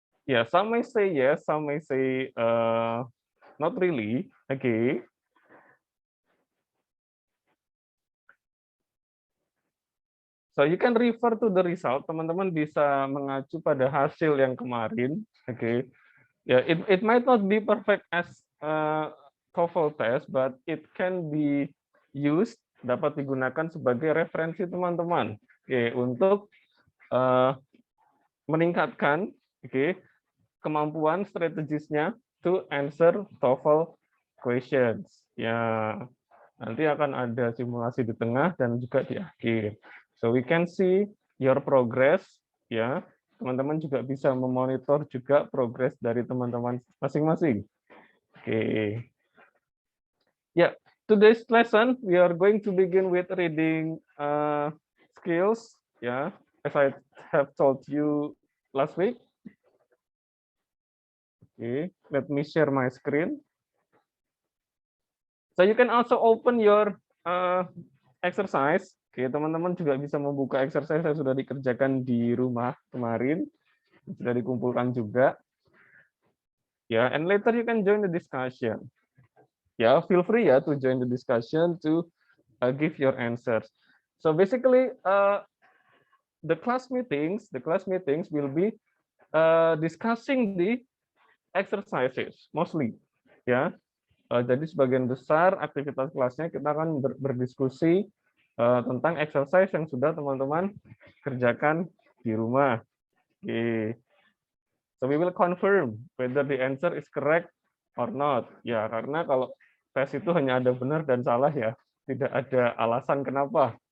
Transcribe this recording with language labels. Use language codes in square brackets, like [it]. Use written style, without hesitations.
[en] Yeah, some may say yes, some may say not really. Okay. So you can refer to the result. [id] Teman-teman bisa mengacu pada hasil yang kemarin. [en] Okay. Yeah, it might not be perfect as TOEFL test, but it can be used, [id] dapat digunakan sebagai referensi teman-teman. Okay, untuk meningkatkan kemampuan strategisnya [en] to answer TOEFL questions. [id] Ya, nanti akan ada simulasi di tengah dan juga di akhir. [en] So we can see your progress, [id] ya. Teman-teman juga bisa memonitor juga progres dari teman-teman masing-masing. Oke. [en] Ya, today's lesson we are going to begin with reading skills, ya. As I have told you last week. Okay, let me share my screen. So you can also open your exercise. [id] Oke, teman-teman juga bisa membuka exercise yang sudah dikerjakan di rumah kemarin, sudah dikumpulkan juga. [en] Ya, and later you can join the discussion. Ya, feel free ya to join the discussion to give your answers. So basically, the class meetings will be discussing the exercises mostly. [id] Ya, jadi sebagian besar aktivitas kelasnya kita akan berdiskusi tentang exercise yang sudah teman-teman kerjakan di rumah. Okay. [en] So we will confirm whether the answer is correct or not. [id] Ya, karena kalau tes itu hanya ada benar dan salah ya, tidak ada alasan kenapa.